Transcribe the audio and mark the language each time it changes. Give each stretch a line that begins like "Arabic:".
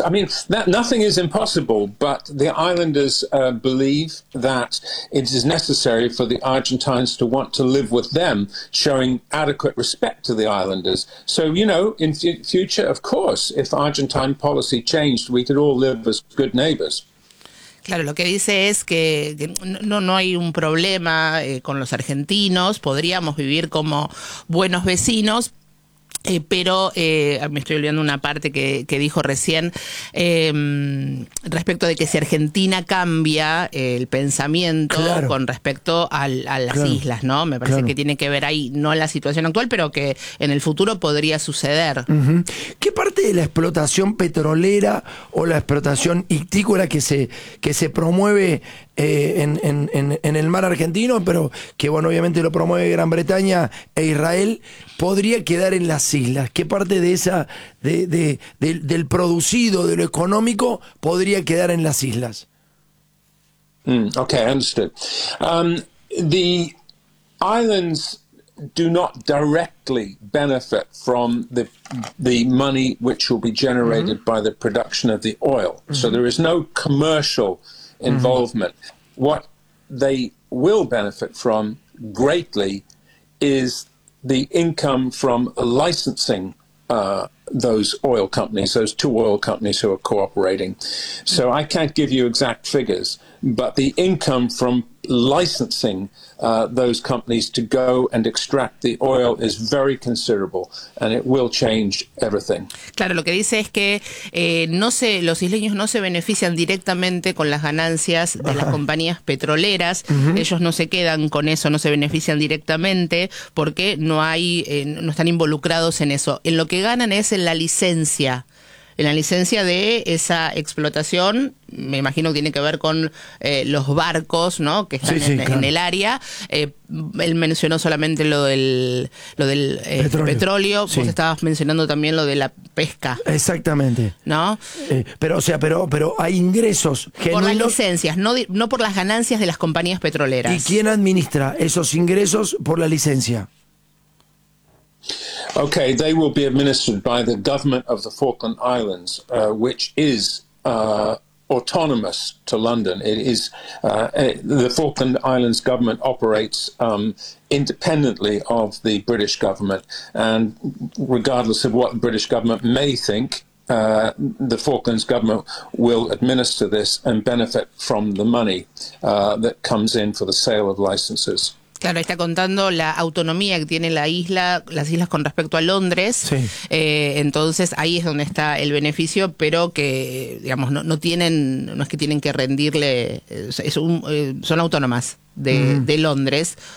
English: I mean, nothing is impossible, but the islanders believe that it is necessary for the Argentines to want to live with them, showing adequate respect to the islanders. So, you know, in future, of course, if Argentine policy changed, we could all live as good neighbors.
Spanish: Claro, lo que dice es que no hay un problema con los argentinos, podríamos vivir como buenos vecinos, pero me estoy olvidando una parte que dijo recién respecto de que si Argentina cambia el pensamiento claro. con respecto a las claro. islas, ¿no? Me parece claro. que tiene que ver ahí, no la situación actual, pero que en el futuro podría suceder. Uh-huh. ¿Qué parte de la explotación petrolera o la explotación ictícola que se promueve en el mar argentino, pero que bueno, obviamente lo promueve Gran Bretaña e Israel, podría quedar en las islas? ¿Qué parte de esa del producido, de lo económico, podría quedar en las islas?
English: Okay, understood. The islands do not directly benefit from the money which will be generated mm-hmm. by the production of the oil. Mm-hmm. So there is no commercial involvement. Mm-hmm. What they will benefit from greatly is the income from licensing those oil companies, those two oil companies who are cooperating. So I can't give you exact figures, but the income from licensing those companies to go and extract the oil is very considerable, and it will change everything.
Spanish: Claro, lo que dice es que los isleños no se benefician directamente con las ganancias de las compañías petroleras. Uh-huh. Ellos no se quedan con eso, no se benefician directamente porque no hay, no están involucrados en eso. En lo que ganan es en la licencia de esa explotación. Me imagino que tiene que ver con los barcos, ¿no? Que están claro. en el área. Él mencionó solamente lo del petróleo. Sí. Vos estabas mencionando también lo de la pesca. Exactamente. ¿No? Pero hay ingresos genuinos. Por las licencias, no por las ganancias de las compañías petroleras. ¿Y quién administra esos ingresos por la licencia?
English: Okay, they will be administered by the government of the Falkland Islands, which is autonomous to London. It is the Falkland Islands government operates independently of the British government, and regardless of what the British government may think, the Falklands government will administer this and benefit from the money that comes in for the sale of licenses.
Spanish: Claro, está contando la autonomía que tiene la isla, las islas con respecto a Londres. Sí. Entonces ahí es donde está el beneficio, pero que digamos no es que tienen que rendirle, son autónomas de Londres.